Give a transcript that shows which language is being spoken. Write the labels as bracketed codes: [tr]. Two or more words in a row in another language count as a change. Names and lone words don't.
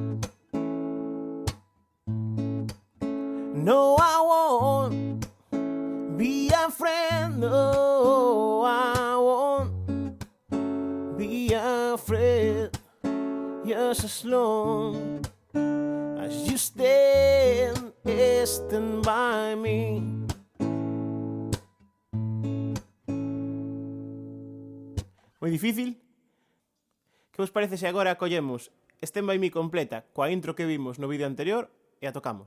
[en] No, I won't be afraid. No, I won't be afraid. Just as long as you stand by me. [gl] Moi difícil? Que vos parece se agora collemos Stand By Me completa coa intro que vimos no vídeo anterior e a tocamos?